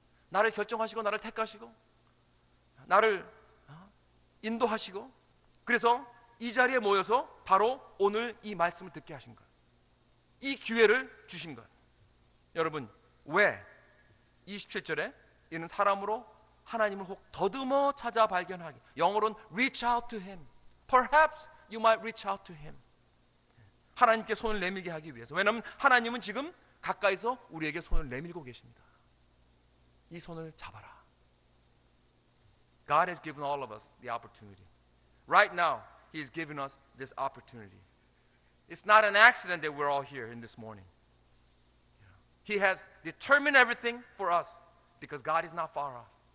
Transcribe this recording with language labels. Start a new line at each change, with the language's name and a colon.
Korean: 나를 결정하시고 나를 택하시고 나를 인도하시고 그래서 이 자리에 모여서 바로 오늘 이 말씀을 듣게 하신 것, 이 기회를 주신 것. 여러분 왜 27절에 이는 사람으로 하나님을 혹 더듬어 찾아 발견하기, 영어로는
English: reach out to him. Perhaps you might reach out to him.
Korean: 하나님께 손을 내밀게 하기 위해서. 왜냐하면 하나님은 지금 가까이서 우리에게 손을 내밀고 계십니다. 이 손을 잡아라.
English: God has given all of us the opportunity. Right now, He has given us this opportunity. It's not an accident that we're all here in this morning. He has determined everything for us because God is not far off.